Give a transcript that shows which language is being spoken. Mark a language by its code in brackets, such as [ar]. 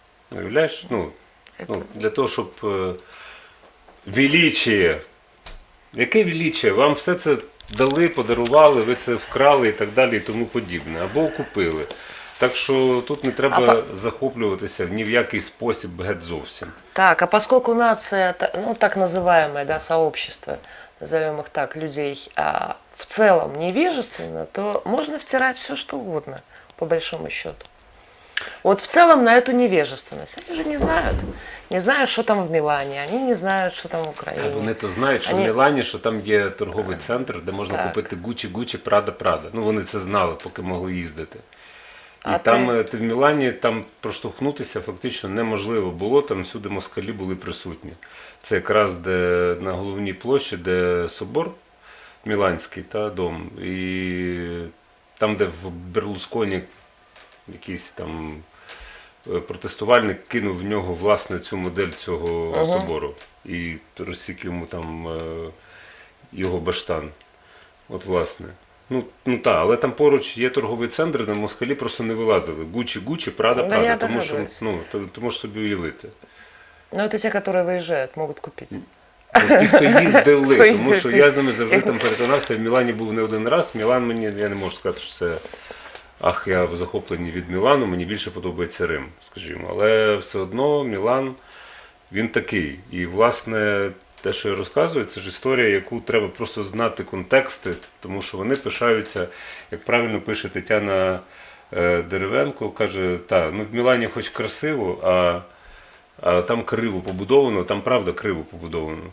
[uk] Уявляєш? Ну, для того, щоб величіє. Яке величіє? Вам все це дали, подарували, ви це вкрали і так далі і тому подібне. Або купили. Так що тут не треба захоплюватися ні в який спосіб геть зовсім. [ru] Так, а поскольку нация, ну так называемое, да, сообщество, назовем их так, людей, в целом невежественно, то можно втирать все, что угодно, по большому счету. Вот в целом на эту невежественность. Они же не знают, что там в Милане, они не знают, что там в Украине. [uk] Вони то знають, що в Мілані, що там є торговий центр, де можна купити Гуччі, Прада. Ну вони це знали, поки могли їздити. І там ти в Мілані там проштовхнутися фактично неможливо було, там всюди москалі були присутні. Це якраз де на головній площі, де собор Міланський, та дом, і там, де в Берлусконі якийсь там протестувальник кинув в нього власне цю модель цього собору і розсік йому там його баштан. От власне. Ну так, але там поруч є торговий центр, де москалі просто не вилазили. Гуччі, Прада, тому що, ти можеш собі уявити. [ru] Ну, это те, которые выезжают, могут купить. [uk] Ті, хто їздили, тому що я з ними завжди там переконався, в Мілані був не один раз. Мілан мені, я не можу сказати, що це, я в захопленні від Мілану, мені більше подобається Рим, скажімо. Але все одно Мілан, він такий. І, власне, те, що я розказую, це ж історія, яку треба просто знати контексти, тому що вони пишаються, як правильно пише Тетяна Деревенко, каже, в Мілані хоч красиво, а там криво побудовано, там правда криво побудовано.